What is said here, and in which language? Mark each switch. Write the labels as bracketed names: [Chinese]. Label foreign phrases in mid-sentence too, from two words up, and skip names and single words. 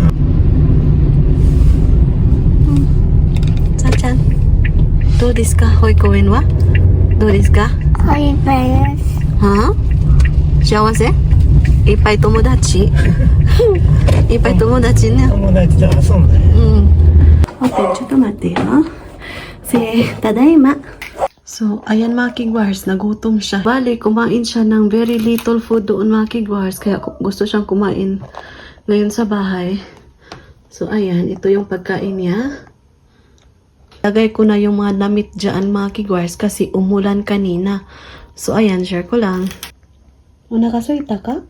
[Japanese] さあちゃん、どうですか保育園は？どうですか？これです。はあ？幸せ？いっぱい友達いっぱい友達ね。友達と遊んだよ。 [Filipino] Okay, [Japanese] ちょっと待ってよ。ただいま。 [Filipino] So, ayan mga kigwars, nagutom siya. Bale, kumain siya ng [English] very little food [Filipino] doon mga kigwars, kaya gusto siyang kumain ngayon sa bahay. So, ayan, ito yung pagkain niya. Lagay ko na yung mga damit dyan mga kigwars kasi umulan kanina. So, ayan, share ko lang. O nakasuita ka?